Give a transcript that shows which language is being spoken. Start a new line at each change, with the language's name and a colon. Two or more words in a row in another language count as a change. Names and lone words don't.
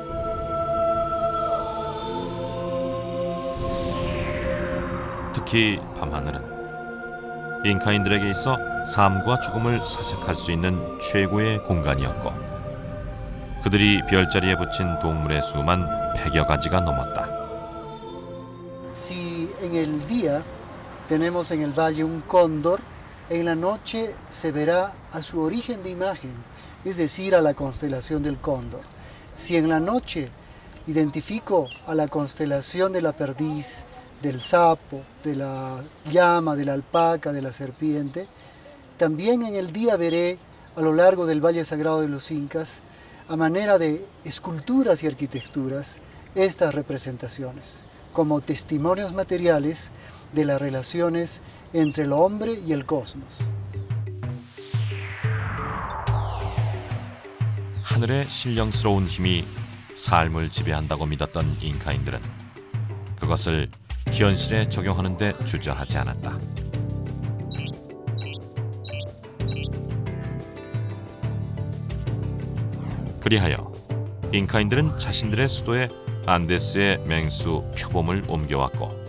Korean: 특히 밤하늘은 잉카인들에게 있어 삶과 죽음을 사색할 수 있는 최고의 공간이었고, 그들이 별자리에 붙인 동물의 수만 100여 가지가 넘었다.
Spanish: Si en el día tenemos en el valle un cóndor, en la noche se verá a su origen de imagen, es decir, a la constelación del cóndor. Si en la noche identifico a la constelación de la perdiz, del sapo, de la llama, de la alpaca, de la serpiente, también en el día veré a lo largo del Valle Sagrado de los Incas, a manera de esculturas y arquitecturas, estas representaciones, como testimonios materiales de las relaciones entre el hombre y el cosmos.
Korean: 하늘의 신령스러운 힘이 삶을 지배한다고 믿었던 잉카인들은 그것을 현실에 적용하는 데 주저하지 않았다. 그리하여 잉카인들은 자신들의 수도에 안데스의 맹수 표범을 옮겨왔고,